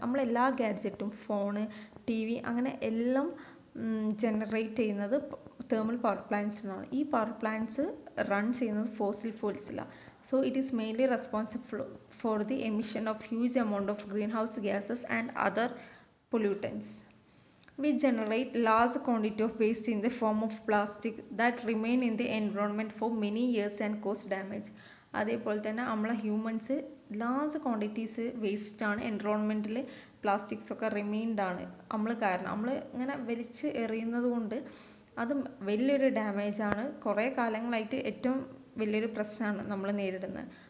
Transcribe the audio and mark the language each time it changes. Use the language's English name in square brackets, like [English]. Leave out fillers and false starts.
[Malayalam] നമ്മളെല്ലാ ഗാഡ്ജറ്റും, phone, TV അങ്ങനെ എല്ലാം ജനറേറ്റ് ചെയ്യുന്നത് തേർമൽ പവർ പ്ലാന്റ്സിനാണ്. ഈ പവർ പ്ലാന്റ്സ് റൺ ചെയ്യുന്നത് fossil ഫ്യൂൽസിലാണ്. [English] So it is mainly responsible for the emission of huge amount of green house gases and other pollutants. We generate large quantity of waste in the form of plastic that remain in the environment for many years and cause damage. [Malayalam] അതേപോലെ തന്നെ നമ്മളെ humans large quantities waste ആണ് എൻവറോൺമെൻറ്റിൽ. Plastics ഒക്കെ remained ആണ് നമ്മൾ കാരണം. നമ്മൾ ഇങ്ങനെ വലിച്ച് എറിയുന്നത് കൊണ്ട് അത് വലിയൊരു ഡാമേജ് ആണ്. കുറേ കാലങ്ങളായിട്ട് ഏറ്റവും വലിയൊരു പ്രശ്നമാണ് നമ്മൾ നേരിടുന്നത്.